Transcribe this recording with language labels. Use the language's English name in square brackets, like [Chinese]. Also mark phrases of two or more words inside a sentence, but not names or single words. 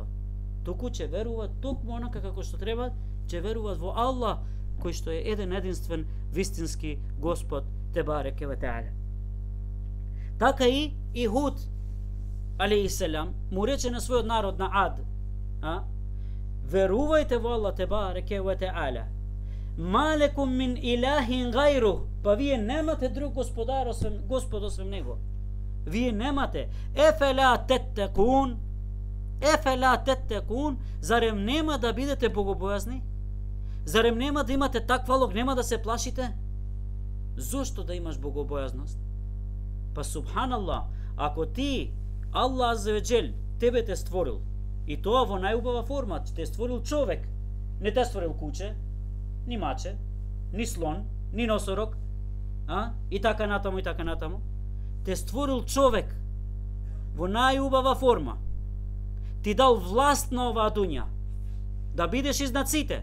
[Macedonian] Туку ќе верува токму онака како што треба, ќе верува во Аллах, кој што е еден единствен вистински Господ [Arabic] تبارك وتعالى. [Macedonian] Така и Худ алейхиселам му рече на својот народ на Ад, верувајте во Аллах [Arabic] تبارك وتعالى. ما لكم من إله غيره, [Macedonian] па вие немате друг господар Господ освен него. Вие немате. [Arabic] أفلا تتقون, [Macedonian] зарем нема да бидете богобојазни? Зарем нема да имате таквалок, нема да се плашите? Зошто да имаш богобојазност? Па субханаллах, ако ти, Аллах аззавеџел, тебе те створил, и тоа во најубава форма, те створил човек, не те створил куче, ни маче, ни слон, ни носорог, и така натаму, те створил човек во најубава форма, ти дал власт на оваа дуња, да бидеш изнад сите.